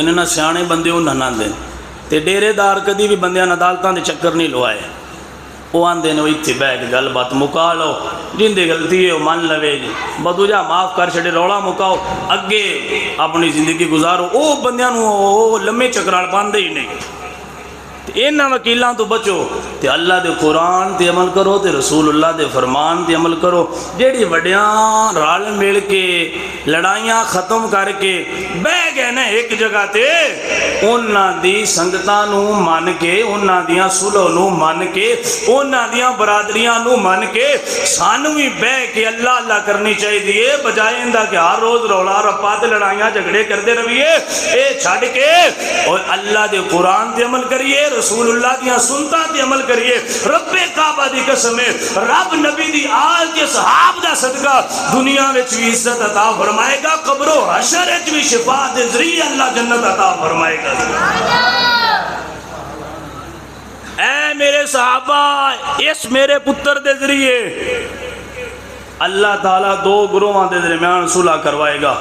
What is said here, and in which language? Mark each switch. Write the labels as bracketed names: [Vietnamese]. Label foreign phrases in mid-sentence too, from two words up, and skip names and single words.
[Punjabi] نے نا، سیانے بندے انہاں نہ دین تے ڈیرے دار کدی بھی بندیاں عدالتاں دے چکر نہیں لوائے، وہ آندے نے اتھے بیٹھ کے گل بات مکا لو، جن دی غلطی ہے وہ من لوے جی، بدوجہ معاف کر چھڑے، روڑا مکاؤ، اگے اپنی زندگی گزارو۔ او بندیاں نوں لمے چکرال پاندے ہی نہیں، انہاں وکیلاں تو بچو تے اللہ دے قرآن تے عمل کرو تے رسول اللہ دے فرمان تے عمل کرو. جیڑی وڈیاں رل مل کے لڑائیاں ختم کر کے بہ گئے نا ایک جگہ تے انہاں دی سنگتاں نو من کے انہاں دیاں صلح نو من کے انہاں دیاں برادریاں نو من کے سانو بھی بہ کے اللہ اللہ کرنی چاہیے بجائے اندا کہ ہر روز رولا رپا تے لڑائیاں جھگڑے کرتے رہیے. اے چھڈ کے اور اللہ دے قرآن تے عمل کریے رسول اللہ دیاں سنتاں تے عمل کریے. رب کعبہ دی قسم ہے رب نبی دی آل کے صحاب دا صدقہ دنیا وچ بھی عزت عطا فرمائے گا قبر و حشر وچ بھی شفاعت دے ذریعے اللہ جنت عطا فرمائے گا. اے میرے صحابہ اس میرے پتر دے ذریعے اللہ تعالیٰ دو گروہاں دے درمیان صلح کروائے گا.